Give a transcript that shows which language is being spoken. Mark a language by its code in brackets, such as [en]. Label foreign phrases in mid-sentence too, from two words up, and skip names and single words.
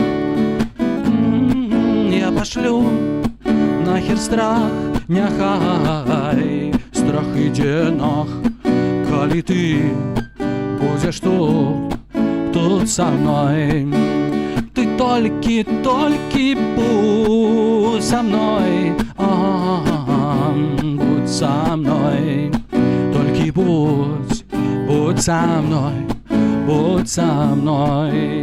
[be] Я пашлю нахер страх, няхай страх ідзе нах, калі ты будзеш тут са мной. [ru] Ты толькі будь со мной, будь со мной, толькі будь со мной, будь со мной.